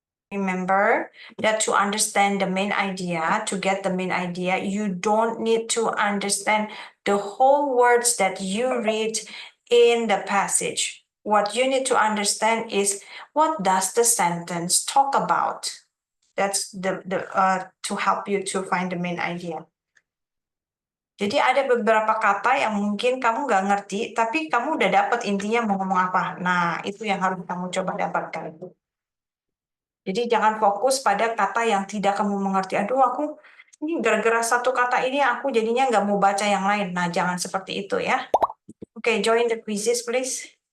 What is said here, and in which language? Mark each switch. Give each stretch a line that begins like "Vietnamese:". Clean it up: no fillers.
English: Remember that to understand the main idea, to get the main idea, you don't need to understand the whole words that you read in the passage. What you need to understand is what does the sentence talk about. That's to help you to find the main idea.
Indonesian: Jadi ada beberapa kata yang mungkin kamu nggak ngerti, tapi kamu udah dapat intinya mau ngomong apa. Nah, itu yang harus kamu coba dapatkan. Jadi jangan fokus pada kata yang tidak kamu mengerti. Aduh, aku ini gara-gara satu kata ini aku jadinya nggak mau baca yang lain. Nah, jangan seperti itu ya.
English: Oke, join the quizzes, please.